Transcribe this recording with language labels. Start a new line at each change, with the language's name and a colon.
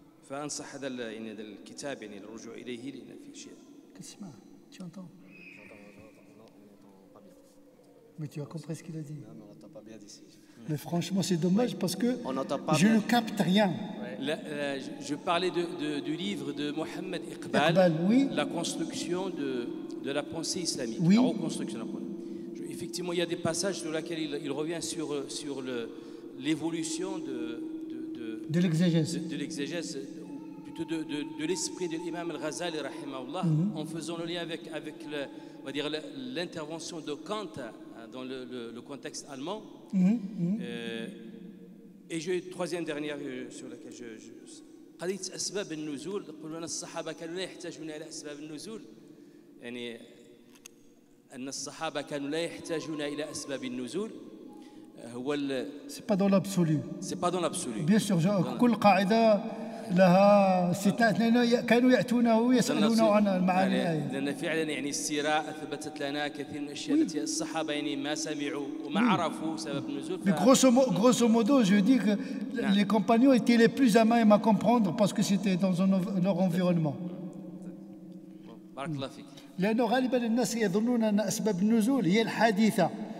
Arabic: فانصح هذا يعني هذا الكتاب يعني الرجوع اليه، لان فيه شيء.
French: Qu'est-ce que tu entends? Mais tu as compris ce qu'il a dit. Non, mais on n'entend pas bien d'ici. Mais franchement, c'est dommage parce que je bien. ne capte rien. Je parlais du livre de Mohamed Iqbal, oui. La construction de la pensée islamique, Oui. la reconstruction de la pensée. Effectivement, il y a des passages sur lesquels il revient sur l'évolution De l'exégèse. de l'exégèse, ou plutôt de l'esprit de l'imam al-Ghazali, rahimahullah, en faisant le lien avec on va dire l'intervention de Kant dans le contexte allemand. Et j'ai une troisième dernière sur laquelle
Arabic: قضية أسباب النزول. يقولون أن الصحابة كانوا لا يحتاجون إلى أسباب النزول، يعني أن الصحابة كانوا لا يحتاجون إلى أسباب النزول. هو
French: C'est pas dans l'absolu. c'est pas dans l'absolu. Bien sûr,
Arabic: كل قاعدة لها استثناء كانوا يأتونه ويسألونه عن معاني الآية. لأن فعلا يعني السيرة أثبتت لنا كثير من الأشياء التي الصحابة يعني ما سمعوا وما عرفوا سبب النزول.
French: Mais grosso modo, je dis que les compagnons étaient les plus à même à comprendre parce que c'était dans leur environnement.
Arabic: بارك الله فيك. لأنه غالبا الناس يظنون أن أسباب النزول هي الحادثة.